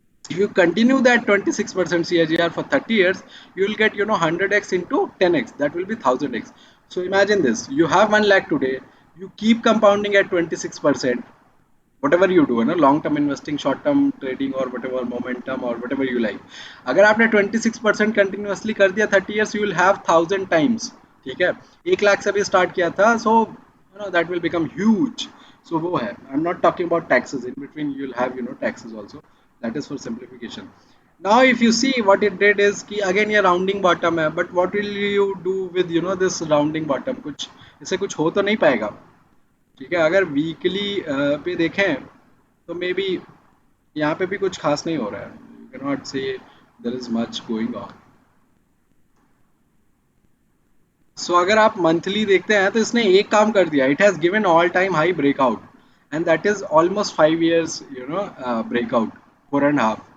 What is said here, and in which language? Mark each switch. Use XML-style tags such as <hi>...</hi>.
<en>If you continue that 26% CAGR for 30 years, you will get 100x into 10x, that will be 1000x. So imagine this, you have 1 lakh today, you keep compounding at 26%, whatever you do, long term investing, short term trading, or whatever momentum or whatever you like.</en> <hi>अगर आपने 26% continuously कर दिया</hi> <en>30 years, you will have 1000 times.</en> <hi>ठीक है, 1 लाख से भी start किया था,</hi> <en>so that will become huge. So वो है, I'm not talking about taxes. In between you will have taxes also. That is for simplification. Now if you see what it did is कि again</en> <hi>ये rounding bottom है,</hi> <en>but what will you do with this rounding bottom?</en> <hi>कुछ इससे कुछ हो तो नहीं पाएगा. ठीक है, अगर वीकली पे देखें तो मे बी यहाँ पे भी कुछ खास नहीं हो रहा है.</hi> <en>You can not say there is much going on.</en> <hi>सो अगर आप मंथली देखते हैं तो इसने एक काम कर दिया,</hi> <en>It has given all time high breakout, and that is almost 5 years breakout, 4.5.</en>